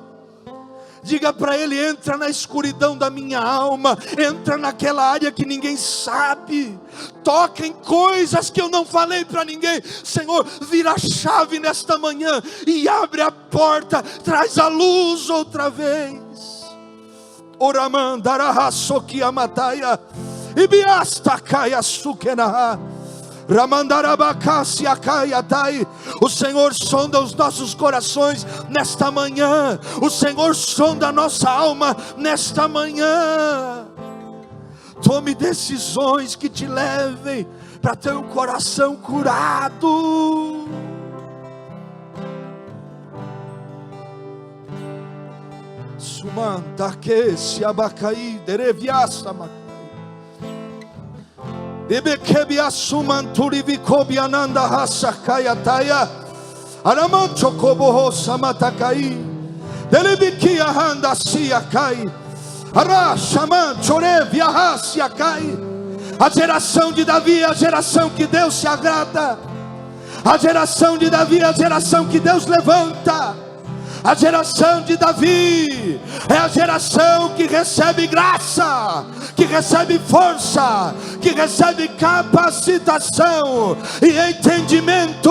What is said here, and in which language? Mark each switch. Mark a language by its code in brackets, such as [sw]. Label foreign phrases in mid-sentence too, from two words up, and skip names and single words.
[pt] Diga para Ele: entra na escuridão da minha alma, entra naquela área que ninguém sabe, toca em coisas que eu não falei para ninguém. Senhor, vira a chave nesta manhã e abre a porta, traz a luz outra vez. Oramandara sokia mataya. O Senhor sonda os nossos corações nesta manhã. O Senhor sonda a nossa alma nesta manhã. Tome decisões que te levem para ter o coração curado. Sumanta que se abacaí, dereviaça macai. Bebekebia sumanturi vikobia nanda hasakaya taya. Aramancho koboho samatakai. Delebikia handa siakai. Ara shamancho revia hasiakai. A geração de Davi é a geração que Deus se agrada. A geração de Davi é a geração que Deus levanta. A geração de Davi é a geração que recebe graça, que recebe força, que recebe capacitação e entendimento.